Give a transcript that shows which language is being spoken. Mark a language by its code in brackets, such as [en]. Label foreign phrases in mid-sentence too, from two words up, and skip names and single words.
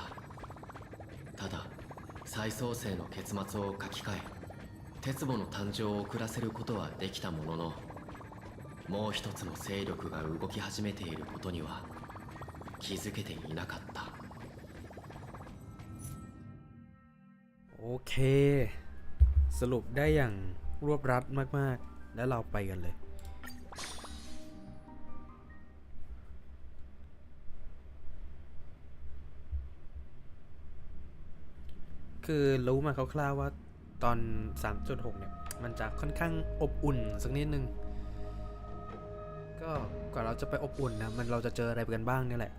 [ja] ただ再創生の結末を書き換え、鉄母の誕生を遅らせることはできたものの、もう一つの勢力が動き始めていることには気づけていなかった。 [th] โอเคสรุปได้อย่างรวบรัดมากๆแล้วเราไปกันเลยคือรู้มาคร่าวๆว่าตอน 3.6 เนี่ยมันจะค่อนข้างอบอุ่นสักนิดนึงก็ก่อนเราจะไปอบอุ่นนะเราจะเจออะไรกันบ้างเนี่ยแหละ